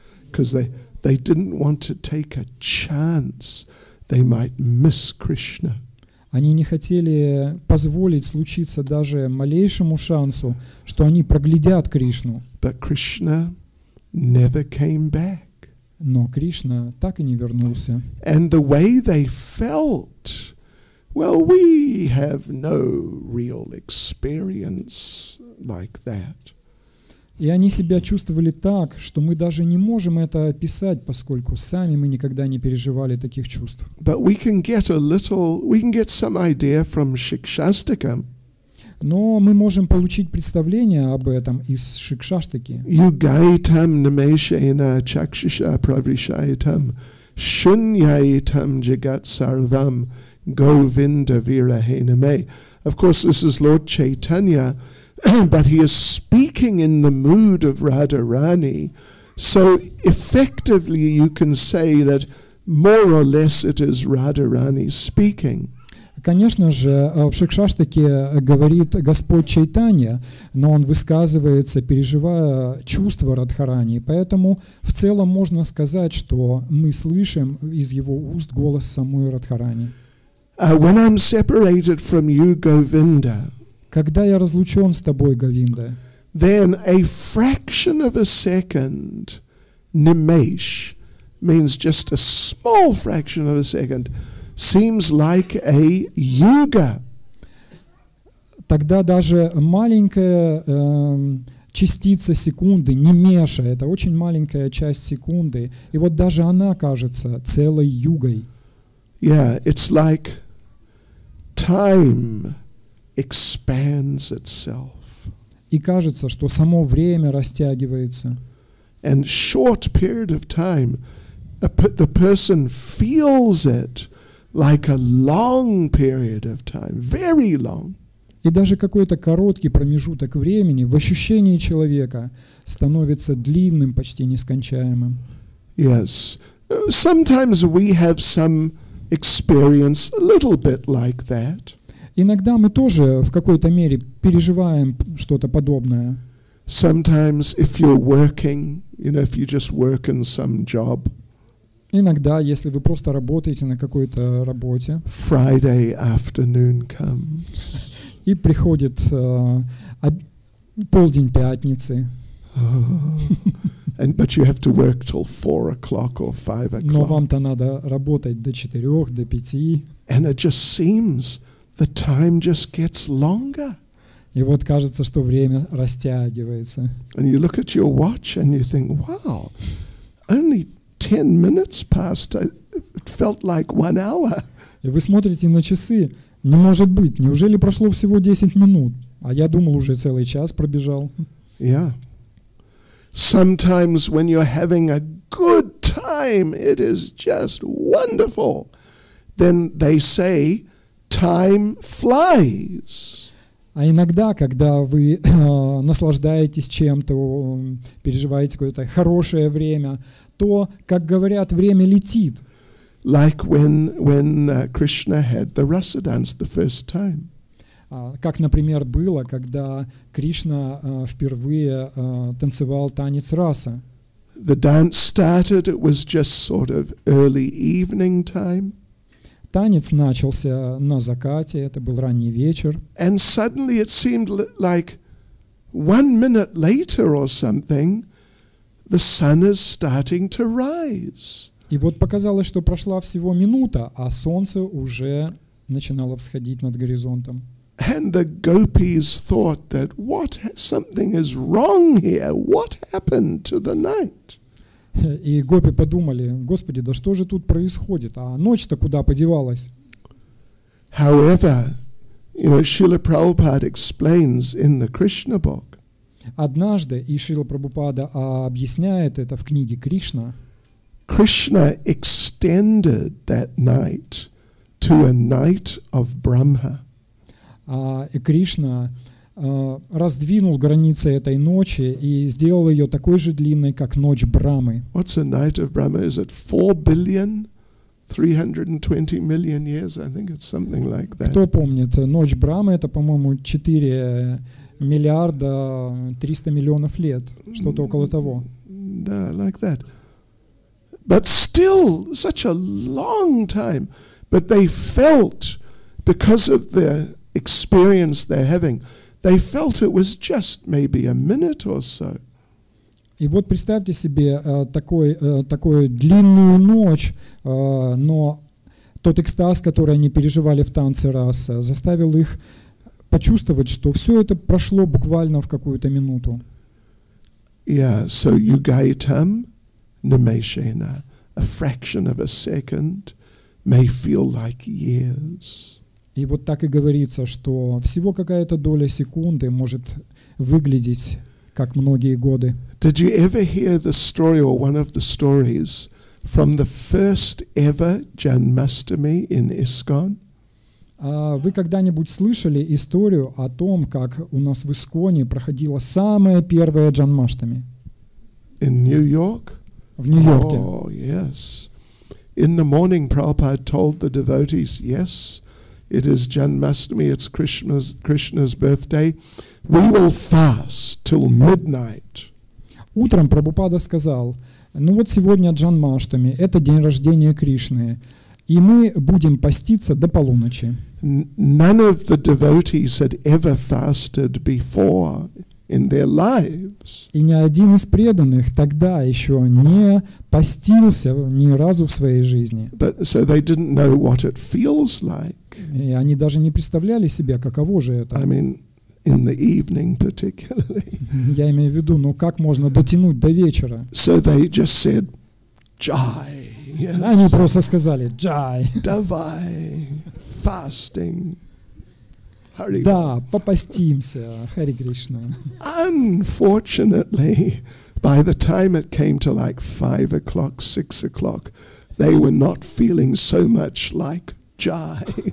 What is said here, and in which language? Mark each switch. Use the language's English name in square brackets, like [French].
[English] Because they didn't want to take a chance they might miss Krishna. [Russian] Они не хотели позволить случиться даже малейшему шансу, что они проглядят Кришну. [English] But Krishna never came back. [Russian] Но Кришна так и не вернулся. [English] And the way they felt, well, we have no real experience like that. [Russian] И они себя чувствовали так, что мы даже не можем это описать, поскольку сами мы никогда не переживали таких чувств. [English] But we can get some idea from Shikshastakam. [Russian] Но мы можем получить представление об этом из Шикшаштаки. [Sanskrit] Yugaitam nameshena chakshusha pravishaitam shunyaitam jagat sarvam govinda virahename. [English] Of course, this is Lord Chaitanya, but he is speaking in the mood of Radharani. So effectively you can say that more or less it is Radharani speaking. [Russian] Конечно же, в Шикшаштаке говорит Господь Чайтанья, но он высказывается, переживая чувства Радхарани. Поэтому в целом можно сказать, что мы слышим из его уст голос самой Радхарани. [English] When I'm separated from you, Govinda, [Russian] когда я разлучен с тобой, Говинда, [English] then a fraction of a second, nimesh, means just a small fraction of a second, seems like a yuga. [Russian] Тогда даже маленькая частица секунды, нимеша, это очень маленькая часть секунды, и вот даже она кажется целой югой. [English] Yeah, it's like time expands itself. [Russian] И кажется, что само время растягивается. [English] And short period of time, the person feels it like a long period of time, very long. [Russian] И даже какой-то короткий промежуток времени в ощущении человека становится длинным, почти нескончаемым. [English] Yes. Sometimes we have some experience a little bit like that. [Russian] Иногда мы тоже в какой-то мере переживаем что-то подобное. [English] Sometimes if you're working, if you just work in some job. [Russian] Иногда, если вы просто работаете на какой-то работе, [English] Friday afternoon comes. [Russian] И приходит полдень пятницы. [English] But you have to work till 4 o'clock or 5 o'clock. [Russian] Но вам-то надо работать до 4, до 5. [English] And it just seems the time just gets longer. [Russian] И вот кажется, что время растягивается. [English] And you look at your watch and you think, wow, only 10 minutes passed. It felt like 1 hour. [Russian] И вы смотрите на часы, не может быть, неужели прошло всего 10 минут? А я думал, уже целый час пробежал. [English] Yeah. Sometimes when you're having a good time, it is just wonderful. Then they say, time flies. [Russian] А иногда, когда вы наслаждаетесь чем-то, переживаете какое-то хорошее время, то, как говорят, время летит. [English] Like when Krishna had the rasa dance the first time. [Russian] Как, например, было, когда Кришна впервые танцевал танец раса. [English] The dance started, it was just sort of early evening time. [Russian] Танец начался на закате, это был ранний вечер. [English] And suddenly it seemed like 1 minute later or something, the sun is starting to rise. [Russian] И вот показалось, что прошла всего минута, а солнце уже начинало всходить над горизонтом. [English] And the gopis thought that something is wrong here. What happened to the night? [Russian] И гопи подумали: Господи, да что же тут происходит? А ночь-то куда подевалась? [English] However, Шрила Прабхупада explains in the Krishna book. [Russian] Однажды, и Шрила Прабхупада объясняет это в книге Кришна, [English] Krishna extended that night to a night of Brahma. [Russian] И Кришна раздвинул границы этой ночи и сделал ее такой же длинной, как ночь Брамы. [English] What's a night of Brahma? Is it 4,320 million years? I think it's something like that. [Russian] Кто помнит? Ночь Брамы — это, по-моему, 4 миллиарда 300 миллионов лет, что-то около того. [English] Yeah, like that. But still, such a long time. But they felt, because of the experience they're having, they felt it was just maybe a minute or so. [Russian] И вот представьте себе такую длинную ночь, но тот экстаз, который они переживали в танце раса, заставил их почувствовать, что все это прошло буквально в какую-то минуту. [English] Yeah, so [Sanskrit] yugaitam nimeshena, [English] a fraction of a second, may feel like years. [Russian] И вот так и говорится, что всего какая-то доля секунды может выглядеть как многие годы. [English] Did you ever hear the story or one of the stories from the first ever Janmashtami in ISKCON? [Russian] Вы когда-нибудь слышали историю о том, как у нас в Исконе проходила самая первая Джанмаштами? [English] In New York? [Russian] В Нью-Йорке. [English] Oh, yes. In the morning, Prabhupada told the devotees, yes, it is Janmashtami, it's Krishna's birthday. We will fast till midnight. [Russian] Утром Прабхупада сказал: ну вот сегодня Джанмаштами, это день рождения Кришны, и мы будем поститься до полуночи. [English] None of the devotees had ever fasted before in their lives. [Russian] И ни один из преданных тогда еще не постился ни разу в своей жизни. [English] So they didn't know what it feels like. [Russian] И они даже не представляли себе, каково же это. [English] I mean, in the evening particularly. [Russian] Я имею в виду, ну как можно дотянуть до вечера? [English] So they just said, Jai. Yes. [Russian] Они просто сказали «Джай». Davai, [English] fasting. [Russian] Да, попастимся, Хари Кришна. [English] Unfortunately, by the time it came to like 5 o'clock, 6 o'clock, they were not feeling so much like Jai.